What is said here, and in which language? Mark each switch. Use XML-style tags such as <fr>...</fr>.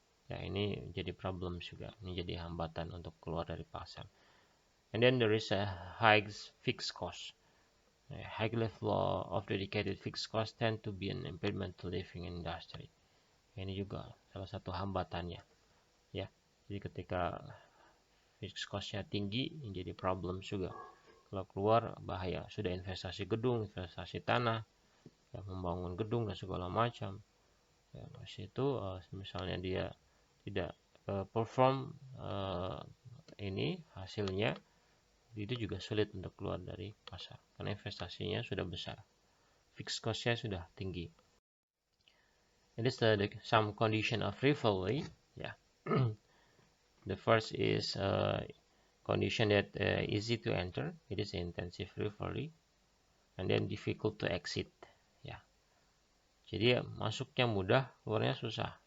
<id>Ya, ini jadi problem juga, ini jadi hambatan untuk keluar dari pasar.</id> <en>And then there is a high fixed cost. High level of dedicated fixed cost tend to be an impediment to living in industry.</en> <id>Ini juga salah satu hambatannya ya. Jadi ketika fixed cost-nya tinggi, ini jadi problem juga. Kalau keluar bahaya, sudah investasi gedung, investasi tanah, ya, membangun gedung dan segala macam. Ya, itu misalnya dia tidak perform ini hasilnya, itu juga sulit untuk keluar dari pasar karena investasinya sudah besar, fixed cost-nya sudah tinggi.</id> <en>It is some condition of rivalry. Yeah. The first is condition that easy to enter. It is intensive rivalry, and then difficult to exit.</en> <id>Ya. Jadi masuknya mudah, keluarnya susah.</id>